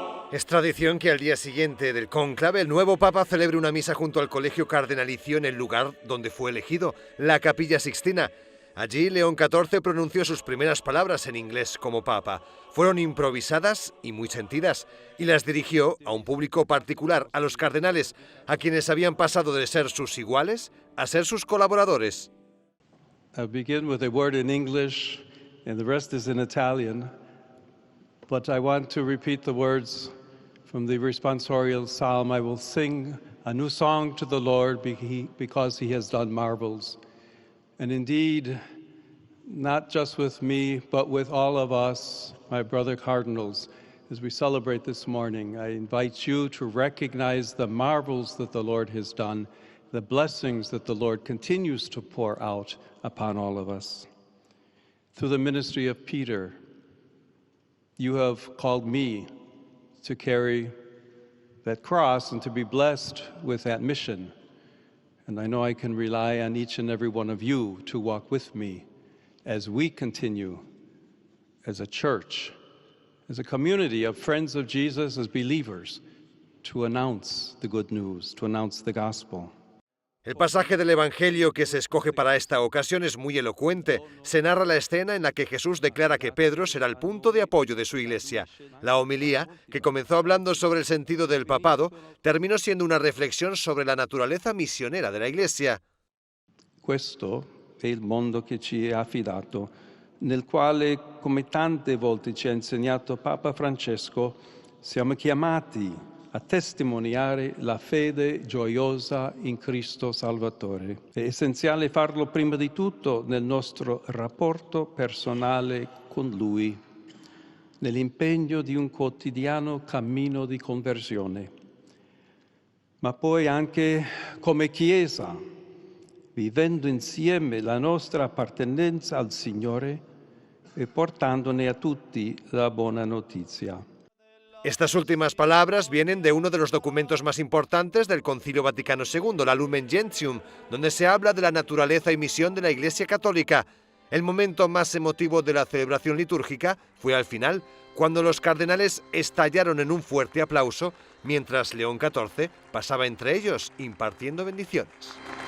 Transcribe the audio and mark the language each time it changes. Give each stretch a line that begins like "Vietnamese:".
Spanish: Es tradición que al día siguiente del cónclave el nuevo Papa celebre una misa junto al colegio cardenalicio en el lugar donde fue elegido, la Capilla Sixtina. Allí León XIV pronunció sus primeras palabras en inglés como Papa. Fueron improvisadas y muy sentidas, y las dirigió a un público particular, a los cardenales, a quienes habían pasado de ser sus iguales a ser sus colaboradores.
English: I begin with a word in English and the rest is in Italian, but I want to repeat the words from the responsorial psalm. I will sing a new song to the Lord because he has done marvels. And indeed, not just with me, but with all of us, my brother cardinals, as we celebrate this morning, I invite you to recognize the marvels that the Lord has done, the blessings that the Lord continues to pour out upon all of us. Through the ministry of Peter, you have called me to carry that cross and to be blessed with that mission. And I know I can rely on each and every one of you to walk with me as we continue as a church, as a community of friends of Jesus, as believers, to announce the good news, to announce the gospel.
Spanish: El pasaje del Evangelio que se escoge para esta ocasión es muy elocuente. Se narra la escena en la que Jesús declara que Pedro será el punto de apoyo de su iglesia. La homilía, que comenzó hablando sobre el sentido del papado, terminó siendo una reflexión sobre la naturaleza misionera de la iglesia.
Italian: Questo è il mondo che ci è affidato, nel quale, come tante volte ci ha insegnato Papa Francesco, siamo chiamati a testimoniare la fede gioiosa in Cristo Salvatore. È essenziale farlo prima di tutto nel nostro rapporto personale con Lui, nell'impegno di un quotidiano cammino di conversione, ma poi anche come Chiesa, vivendo insieme la nostra appartenenza al Signore e portandone a tutti la buona notizia.
Spanish: Estas últimas palabras vienen de uno de los documentos más importantes del Concilio Vaticano II, la Lumen Gentium, donde se habla de la naturaleza y misión de la Iglesia Católica. El momento más emotivo de la celebración litúrgica fue al final, cuando los cardenales estallaron en un fuerte aplauso, mientras León XIV pasaba entre ellos impartiendo bendiciones.